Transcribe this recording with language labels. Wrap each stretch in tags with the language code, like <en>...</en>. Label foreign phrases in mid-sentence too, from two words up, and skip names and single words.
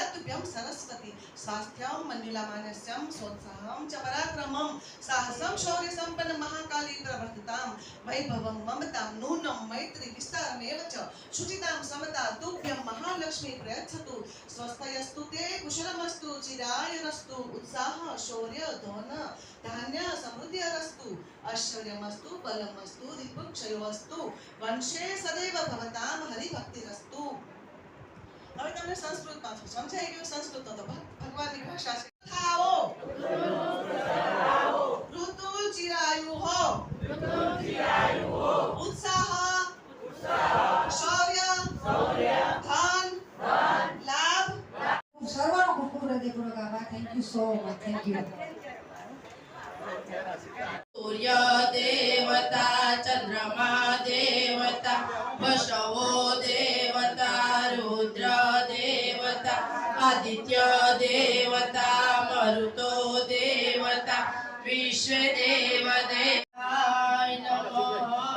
<sa>तुभ्यं सरस्वती स्वास्थ्यं मण्डुलामानस्यं सोत्साहं च पराक्रमं साहसं शौर्य संपन्न महाकाली प्रवर्तितां वैभवं ममतां नूनं मैत्री विस्तारमेव च शुचितां समता तुभ्यं महालक्ष्मी प्रयच्छतु स्वस्थयस्तु ते कुशलमस्तु चिरायनस्तु उत्साह शौर्य धन धान्य समृद्धिरस्तु ऐश्वर्यमस्तु बलमस्तु दीपक्षयोस्तु वंशे सदैव भवतां हरिभक्तिरस्तु।</sa> <gu>હવે તમને સંસ્કૃતમાં સમજાઈ ગયું સંસ્કૃતનો તો ભગવાનની ભાષા છે થાઓ ઋતુ ચિરાયુ હો ઉત્સાહ શૌર્ય ધન લાભ સર્વનો ખૂબ ખૂબ હૃદયપૂર્વક આભાર.</gu> <en>thank you so much. thank you.</en> <sa>सूर्य देवता चंद्रमा देवता वशवो देवता रुद्र देवता आदित्य देवता मरुतो देवता विश्व देव देवाय नमः।</sa>